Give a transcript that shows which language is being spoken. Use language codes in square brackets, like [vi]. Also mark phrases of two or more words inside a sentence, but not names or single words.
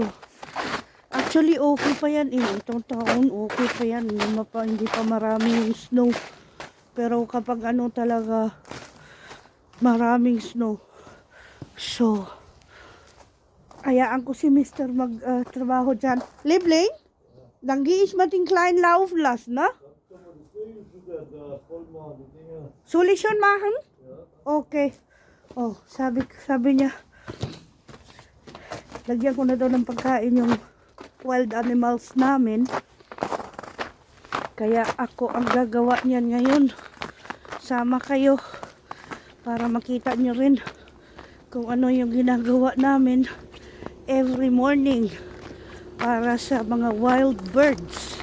[tl] Actually, okay pa yan. Itong taon, okay pa yan. Hindi pa marami yung snow. Pero kapag talaga, maraming snow. So, hayaan ko si Mr. mag-trabaho dyan. [de] Liebling, dann gehe ich mal den Kleinen laufen lassen, ne? Soll ich schon machen? Okay. [tl] Oh, sabi niya, lagyan ko na daw ng pagkain yung [en] wild animals [tl] namin. Kaya ako ang gagawa niyan ngayon. Sama kayo para makita nyo rin kung ano yung ginagawa namin [en] every morning [tl] para sa mga [en] wild birds.